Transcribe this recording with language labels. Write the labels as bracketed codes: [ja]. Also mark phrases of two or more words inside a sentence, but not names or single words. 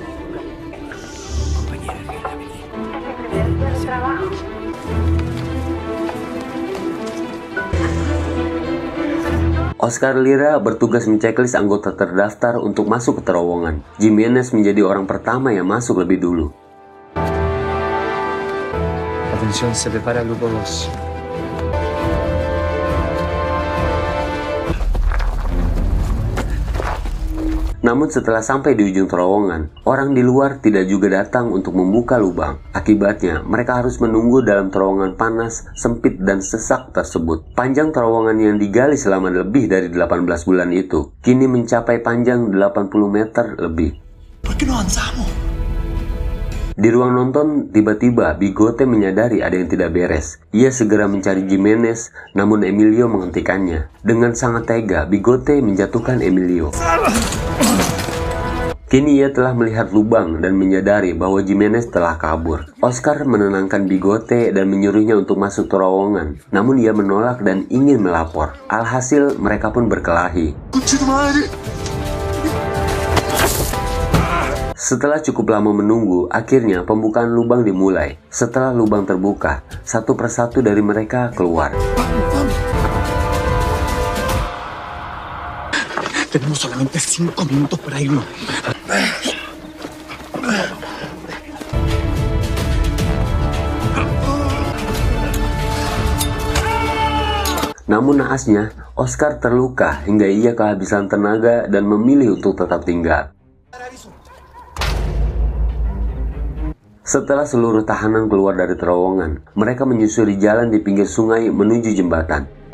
[id] Oscar Lira bertugas menceklis anggota terdaftar untuk masuk ke terowongan. Jimenez menjadi orang pertama yang masuk lebih dulu. [es] Atención, se prepara grupo 2. [id] Namun setelah sampai di ujung terowongan, orang di luar tidak juga datang untuk membuka lubang. Akibatnya, mereka harus menunggu dalam terowongan panas, sempit, dan sesak tersebut. Panjang terowongan yang digali selama lebih dari 18 bulan itu, kini mencapai panjang 80 meter lebih. [es] ¿Por qué no avanzamos? [id] Di ruang nonton, tiba-tiba Bigote menyadari ada yang tidak beres. Ia segera mencari Jimenez, namun Emilio menghentikannya. Dengan sangat tega, Bigote menjatuhkan Emilio. Kini ia telah melihat lubang dan menyadari bahwa Jimenez telah kabur. Oscar menenangkan Bigote dan menyuruhnya untuk masuk terowongan. Namun ia menolak dan ingin melapor. Alhasil mereka pun berkelahi. Setelah cukup lama menunggu, akhirnya pembukaan lubang dimulai. Setelah lubang terbuka, satu persatu dari mereka keluar. [es] Tenemos solamente 5 minutos para irnos. [id] Namun naasnya, Oscar terluka hingga ia kehabisan tenaga dan memilih untuk tetap tinggal. Setelah seluruh tahanan keluar dari terowongan, mereka menyusuri jalan di pinggir sungai menuju jembatan.